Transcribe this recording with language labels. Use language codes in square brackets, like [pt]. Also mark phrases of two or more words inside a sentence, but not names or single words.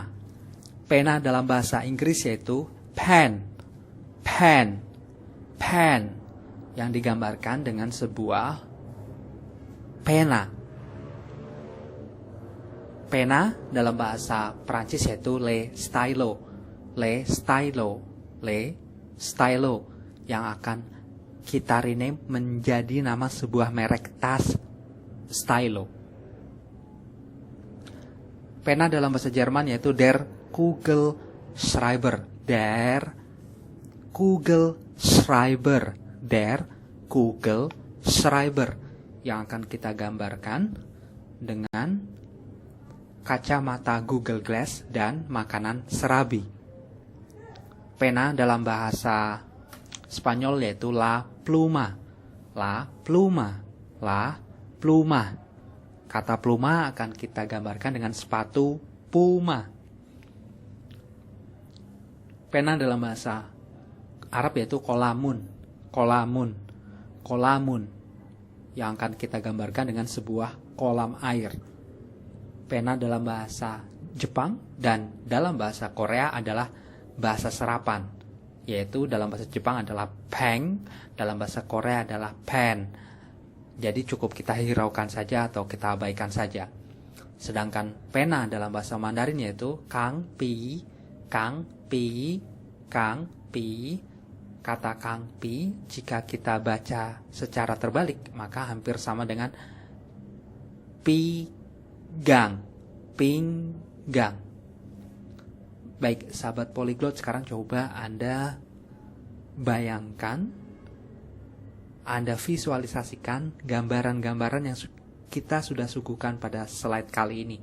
[id] Pena dalam bahasa Inggris yaitu [en] pen, pen, pen, [id] yang digambarkan dengan sebuah pena. Pena dalam bahasa Prancis yaitu [fr] le stylo, le stylo, le stylo, [id] yang akan kita rename menjadi nama sebuah merek tas stylo. Pena dalam bahasa Jerman yaitu [de] der Kugelschreiber, der Kugelschreiber, der Kugelschreiber, [id] yang akan kita gambarkan dengan kacamata Google Glass dan makanan serabi. Pena dalam bahasa Spanyol yaitu [es] la pluma, la pluma, la pluma. [id] Kata pluma akan kita gambarkan dengan sepatu Puma. Pena dalam bahasa Arab yaitu kolamun. [ar] قلمٌ. قلمٌ. [id] Yang akan kita gambarkan dengan sebuah kolam air. Pena dalam bahasa Jepang dan dalam bahasa Korea adalah bahasa serapan. Yaitu dalam bahasa Jepang adalah peng, dalam bahasa Korea adalah pen. Jadi cukup kita hiraukan saja atau kita abaikan saja. Sedangkan pena dalam bahasa Mandarin yaitu [zh] 钢笔, 钢笔, 钢笔. [id] Kata [zh] 钢笔 [id] jika kita baca secara terbalik maka hampir sama dengan pinggang, pinggang. Baik, sahabat polyglot, sekarang coba Anda bayangkan, Anda visualisasikan gambaran-gambaran yang kita sudah suguhkan pada slide kali ini.